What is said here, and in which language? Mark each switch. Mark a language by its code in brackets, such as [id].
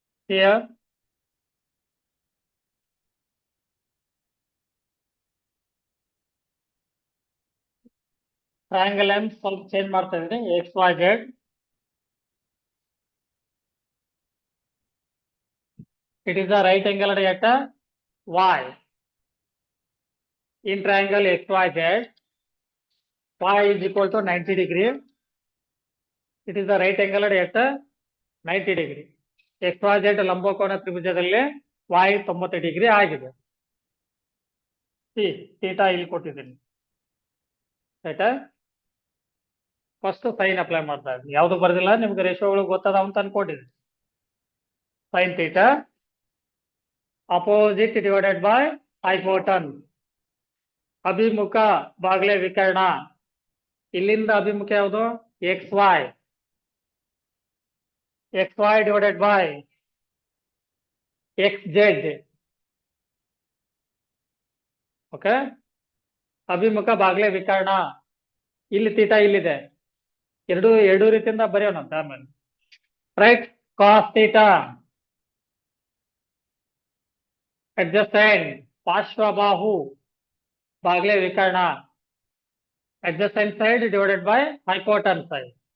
[en] Here [kn] triangle M ಸ್ವಲ್ಪ change ಮಾಡ್ತಾ ಇದ್ದೀನಿ. [en] X Y Z, it is a right angle at y. In triangle XYZ, y is equal to 90 degree. It is a right angle at 90 degree. [kn] XYZ ಲಂಬಕೋನ ತ್ರಿಭುಜದಲ್ಲಿ y 90 degree ಆಗಿದೆ. Theta ಇಲ್ಲಿ ಕೊಟ್ಟಿದ್ದೀನಿ. ಆಯ್ತಾ? First sign apply ಮಾಡ್ತಾ ಇದ್ದೀನಿ. ಯಾವ್ದು ಬರ್ದಿಲ್ಲ, ನಿಮ್ಗೆ ರೇಷಿಯೋಗಳು ಗೊತ್ತದ ಅಂತ ಅನ್ಕೊಂಡಿದ್ದೀನಿ. [en] Sine theta opposite divided by hypotenuse. [kn] ಅಭಿಮುಖ ಬಾಗ್ಲೆ ವಿಕರ್ಣ. ಇಲ್ಲಿಂದ ಅಭಿಮುಖ ಯಾವುದು? X Y. [en] X Y divided by X Z. [kn] Okay, ಅಭಿಮುಖ ಬಾಗ್ಲೆ ವಿಕರ್ಣ. ಇಲ್ಲಿ ಥೀಟಾ ಇಲ್ಲಿದೆ, ಎರಡು ರೀತಿಯಿಂದ ಬರೆಯೋಣಂತ ಆಮೇಲೆ. Right, cos theta adjacent ಪಾರ್ಶ್ವಬಾಹು Baglay ವಿಕರ್ಣ. [en] adjacent side divided by hypotenuse side.